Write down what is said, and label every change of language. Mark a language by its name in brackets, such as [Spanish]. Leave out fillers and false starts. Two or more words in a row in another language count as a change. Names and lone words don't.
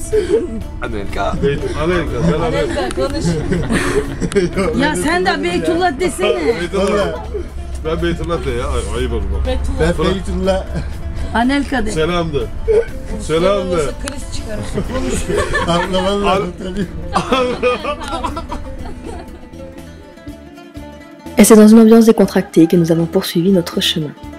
[Turkish] Anelka. Sen Anelka. Konuş. Ya sen de Beytullah desene. Beytullah. Ben Beytullah de ya. Ayıp oldu bak. Ben Beytullah. Anelka de. Selamdı. Selamdı. Kriz çıkarırsın. Konuş. Anlamadım tabii. [French] Et c'est dans une ambiance décontractée que nous avons poursuivi notre chemin.